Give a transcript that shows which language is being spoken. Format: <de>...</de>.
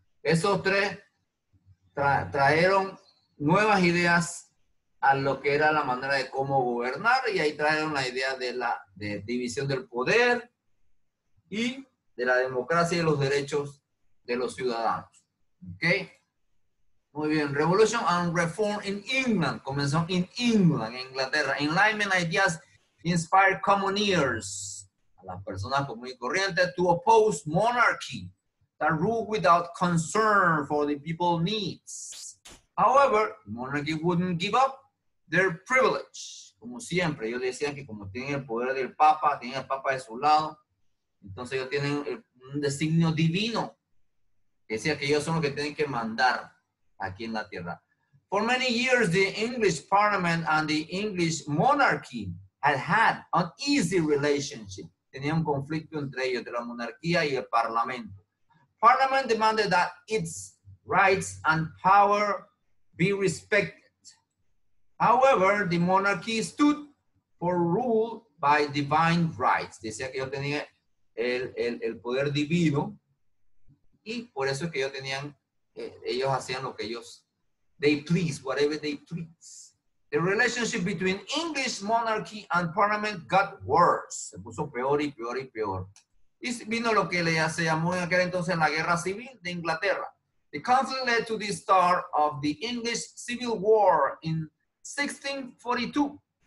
<es>Esos tres trajeron nuevas ideas a lo que era la manera de cómo gobernar, y ahí trajeron la idea de la división del poder y de la democracia y los derechos de los ciudadanos. ¿Ok? Muy bien.</es> <en>Revolution and Reform in England.</en> <es>Comenzó en England, en Inglaterra.</es> <en>Enlightenment ideas inspired commoneers,</en> <es>a las personas comunes y corrientes,</es> <en>to oppose monarchy that rule without concern for the people's needs. However, monarchy wouldn't give up their privilege.</en> <es>Como siempre, ellos decían que como tienen el poder del Papa, tienen el Papa de su lado, entonces ellos tienen un designio divino. Decía que ellos son los que tienen que mandar aquí en la tierra.</es> <en>For many years, the English Parliament and the English monarchy had an easy relationship.</en> <es>Tenía un conflicto entre ellos, de la monarquía y el Parlamento.</es> <en>Parliament demanded that its rights and power be respected. However, the monarchy stood for rule by divine rights.</en> <es>Decía que ellos tenían el poder divino, y por eso es que ellos hacían lo que ellos,</es> <en>they please, whatever they please. The relationship between English monarchy and parliament got worse.</en> <es>Se puso peor y peor y peor. Y vino lo que se llamó en aquel entonces la Guerra Civil de Inglaterra.</es> <en>The conflict led to the start of the English Civil War in 1642.</en>